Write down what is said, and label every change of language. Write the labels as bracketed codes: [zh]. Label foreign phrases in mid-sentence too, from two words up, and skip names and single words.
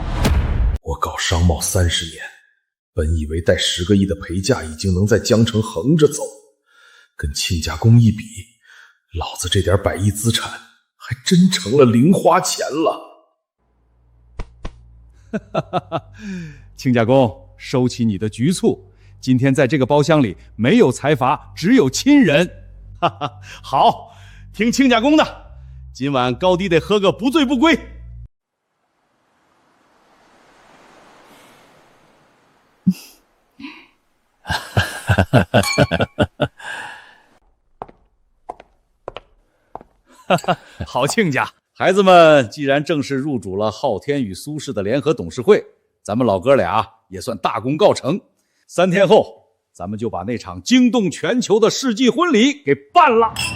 [zh] 我搞商貿30年，本以為帶10個億的賠價已經能在江城橫着走，跟親家公一比，老子這點100億資產還真成了零花錢了。親家公，收起你的局促。今天在這個包廂裡沒有財閥，只有親人。哈哈，好，聽親家公的，今晚高低得喝個不醉不歸。好親家，孩子們既然正式入主了昊天與蘇氏的聯合董事會，咱們老哥倆也算大功告成。3天後，咱們就把那場驚動全球的世紀婚禮給辦了。